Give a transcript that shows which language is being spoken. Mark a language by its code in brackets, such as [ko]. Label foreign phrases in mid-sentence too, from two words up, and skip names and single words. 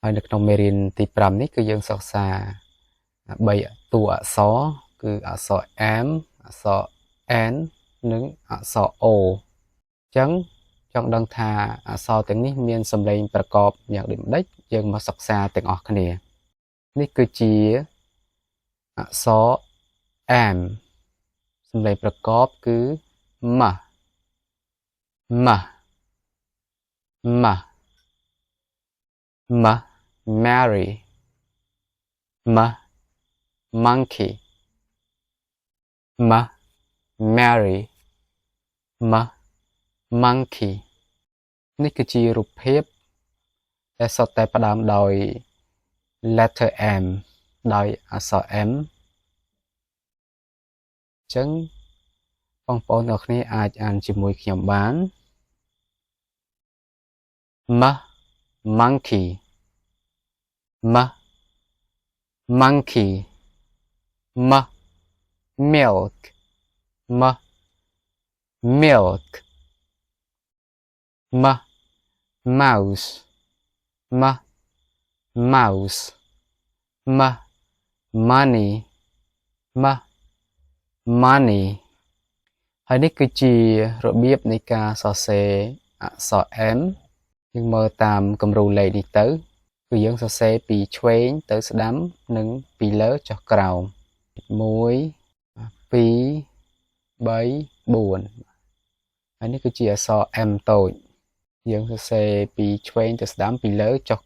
[km] ហើយនៅក្នុងមេរៀនទី5នេះគឺយើងសិក្សា3តួអក្សរគឺអក្សរ M អក្សរ N និងអក្សរ O អញ្ចឹងចង់ដឹងថាអក្សរទាំងនេះមានសំឡេងប្រកបយ៉ាងដូចម្ដេចយើងមកសិក្សាទាំងអស់គ្នានេះគឺជាអក្សរ M សំឡេងប្រកបគឺ M M M [en] M Mary M monkey M Mary M monkey [km] នេះគឺជារូបភាពដែលសុទ្ធតែផ្ដើមដោយ [en] letter M [km] ដោយអក្សរ M អញ្ចឹងបងប្អូនទាំងគ្នាអាចអានជាមួយខ្ញុំបាន [en] M monkey M monkey M milk M milk M mouse M mouse M money M money [km] ហើយនេះគឺជារបៀបនៃការសរសេរអក្សរ M យើងមើលតាមគំរូលេខនេះទៅគឺយើងសរសេរពីឆ្វេងទៅស្ដាំនិងពី លើចុះក្រោម1 2 3 4ហើយនេះគឺជាអក្សរ M តូចយើងសរសេរពីឆ្វេងទៅស្ដាំពីលើចុះ